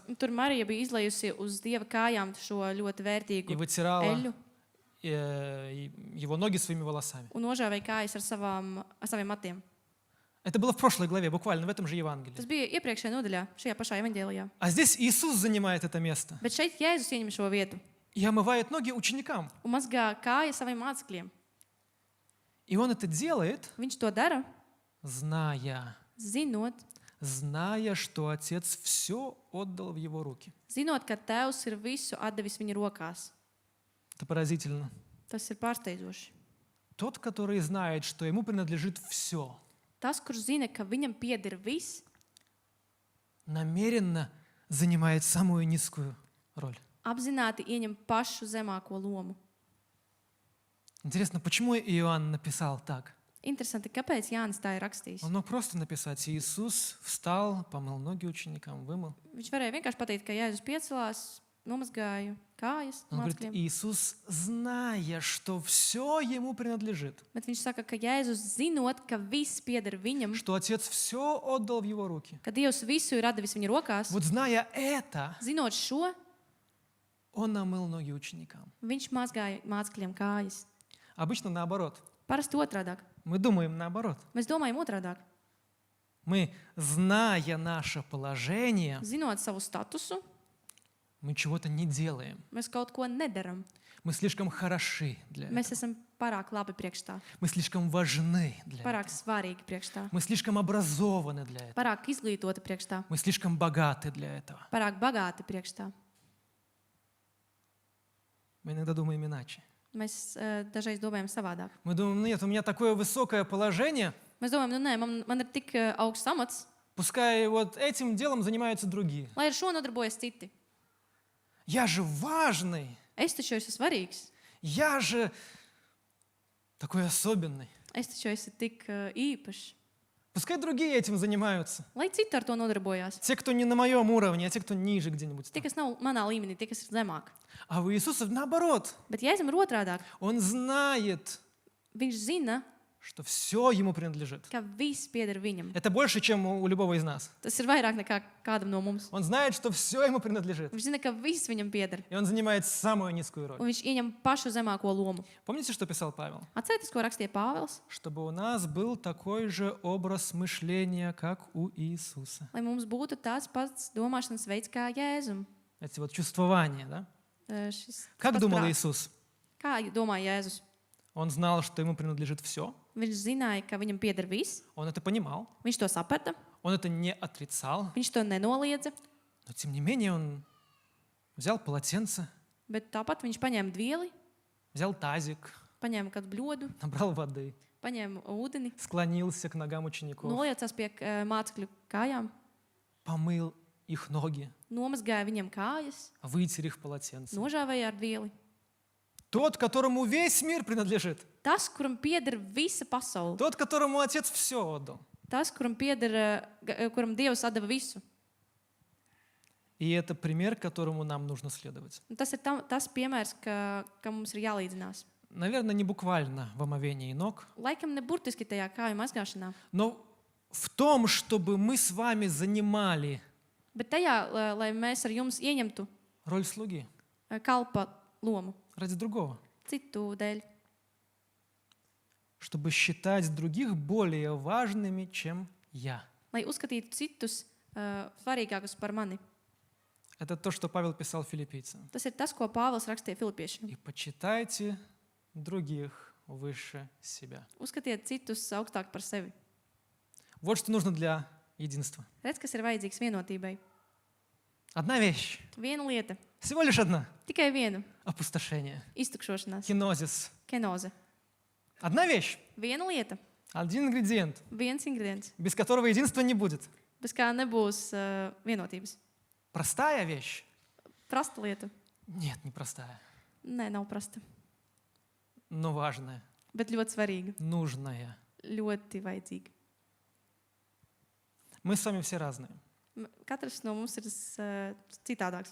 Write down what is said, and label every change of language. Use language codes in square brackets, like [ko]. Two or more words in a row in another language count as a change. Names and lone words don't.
[lv] Un tur Marija bija izlējusi uz Dieva kājām šo ļoti [ru] и [lv] vērtīgu [ru] вытирала [lv] eļļu [ru] его ноги своими волосами. [lv] un nožāvēja kājas ar saviem matiem. [ru] Это было в прошлой главе, буквально в этом же Евангелии. [lv] Tas bija iepriekšējā nodaļā, šajā pašā evaņģēlijā. [ru] А здесь Иисус занимает это место [lv] Bet šeit Jēzus ieņem šo vietu [ru] и омывает ноги ученикам. [lv] un mazgā kājas saviem mācekļiem. [ru] И он это делает, [lv] Viņš to dara, [ru] зная, [lv] zinot, [ru] что Отец все отдал в его руки. [lv] ka Tēvs ir visu atdevis viņa rokās. [ru] Это поразительно. [lv] Tas ir pārsteidzoši. [ru] Тот, который знает, что ему принадлежит все, [lv] Tas, kurš zina, ka viņam pieder viss, [ru] намеренно занимает самую низкую роль. [lv] apzināti ieņem pašu zemāko lomu. [ru] Интересно, почему Иоанн написал так? [lv] Interesanti, kāpēc Jānis tā ir rakstījis. [ru] Он мог просто написать: Иисус встал, помыл ноги ученикам, вымыл. [lv] Viņš varēja vienkārši pateikt, ka Jēzus piecelās, nomazgāja kājas [ru] Он говорит: [lv] mācekļiem. [ru] Иисус, зная, что все ему принадлежит, [lv] Bet viņš saka, ka Jēzus zinot, ka viss pieder viņam, [ru] что Отец все отдал в его руки. [lv] ka Dievs visu ir devis viņa rokās, [ru] Вот зная это, [lv] zinot šo, [ru] он намыл ноги ученикам. [lv] viņš mazgāja mācekļiem kājas. [ru] Обычно наоборот. [lv] Parasti otrādāk. [ru] Мы думаем наоборот. [lv] Mēs domājam otrādāk. [ru] Мы, зная наше положение, [lv] Zinot savu statusu, [ru] мы чего-то не делаем. [lv] mēs kaut ko nedaram. [ru] Мы слишком хороши для [lv] Mēs [ru] этого. [lv] esam pārāk labi priekš tā, [ru] Мы слишком важны для этого. [lv] pārāk svarīgi priekš tā, [ru] Мы слишком образованы для этого. [lv] pārāk izglītoti priekš tā, [ru] Мы слишком богаты для этого. [lv] pārāk bagāti priekš tā. [ru] Мы иногда думаем иначе. [lv] Mēs dažreiz domājam savādāk. [ru] Мы думаем: нет, у меня такое высокое положение, [lv] Mēs domājam, nu nē, man ir tik augsts amats, [ru] пускай вот этим делом занимаются другие. [lv] lai ar šo nodarbojas citi. [ru] Я же важный, [lv] Es taču esmu svarīgs, [ru] я же такой особенный. [lv] es taču esmu tik īpašs. [ru] Пускай другие этим занимаются. [lv] Lai citi ar to nodarbojās. [ru] Те, кто не на моем уровне, а те, кто ниже где-нибудь. [lv] Tie, [ru] там. [lv] kas nav manā līmenī, tie, kas ir zemāk. [ru] А у Иисуса наоборот. [lv] Bet Jēzum ir otrādāk. [ru] Он знает, [lv] Viņš zina, [ru] что все ему принадлежит. [lv] ka viss pieder viņam. [ru] Это больше, чем у любого из нас. [lv] Tas ir vairāk nekā kādam no mums. [ru] Он знает, что все ему принадлежит. [lv] Viņš zina, ka viss viņam pieder. [ru] И он занимает самую низкую роль. [lv] Un viņš ieņem pašu zemāko lomu. [ru] Помните, что писал Павел? [lv] Atcerieties, ko rakstīja Pāvils? [ru] Чтобы у нас был такой же образ мышления, как у Иисуса. [lv] Lai mums būtu tāds pats domāšanas veids kā Jēzum. [ru] Эти вот чувствования, да? [lv] Šis [ru] Как [lv] pats [ru] думал [lv] prāts. [ru] Иисус? [lv] Kā domā Jēzus? [ru] Он знал, что ему принадлежит все. [lv] Viņš zināja, ka viņam pieder viss. [ru] Он это понимал. [lv] Viņš to saprata. [ru] Он это не отрицал. [lv] Viņš to nenoliedza. [ru] Но тем не менее он взял полотенце, [lv] Bet tāpat viņš paņēma dvieli, [ru] взял тазик, [lv] paņēma kādu bļodu, [ru] набрал воды, [lv] paņēma ūdeni, [ru] склонился к ногам учеников, [lv] noliecās pie mācekļu kājām, [ru] помыл их ноги, [lv] nomazgāja viņiem kājas, [ru] вытер их полотенцем. [lv] nožāvēja ar dvieli. [ru] Тот, которому весь мир принадлежит. [lv] Tas, kuram pieder visa pasaule. [ru] Тот, которому Отец все отдал. [lv] Tas, kuram pieder, kuram Dievs atdeva visu. [ru] И это пример, которому нам нужно следовать. [lv] Un tas ir tas piemērs, ka mums ir jālīdzinās. [ru] Наверное, не буквально в омовении ног, [lv] Laikam ne burtiski tajā kāju mazgāšanā, [ru] но в том, чтобы мы с вами занимали [lv] bet tajā, lai mēs ar jums ieņemtu [ru] роль слуги [lv] kalpa lomu [ru] ради другого. [lv] citu dēļ. [ru] Чтобы считать других более важными, чем я. [lv] Lai uzskatītu citus svarīgākus par mani. [ru] Это то, что Павел писал филиппийцам. [lv] Tas ir tas, ko Pāvils rakstīja Filipiešiem. [ru] И почитайте других выше себя. [lv] Uzskatiet citus augstāk par sevi. [ru] Вот что нужно для единства. [lv] Redz, kas ir vajadzīgs vienotībai. [ru] Одна вещь, [lv] Viena lieta, [ru] всего лишь одна. [lv] tikai viena — [ru] опустошение, [lv] - iztukšošanās, [ru] кинозис. [lv] kenoze. [ru] Одна вещь, [lv] Viena lieta, [ru] один ингредиент, [lv] viens ingredients, [ru] без которого единства не будет. [lv] bez kā nebūs vienotības. [ru] Простая вещь? [lv] Prasta lieta. [ru] Нет, не простая, [lv] Nē, nav prasta, [ru] но важная, [lv] bet ļoti svarīga, [ru] нужная. [lv] ļoti vajadzīga. [ru] Мы с вами все разные. [lv] Katrs no mums ir citādāks.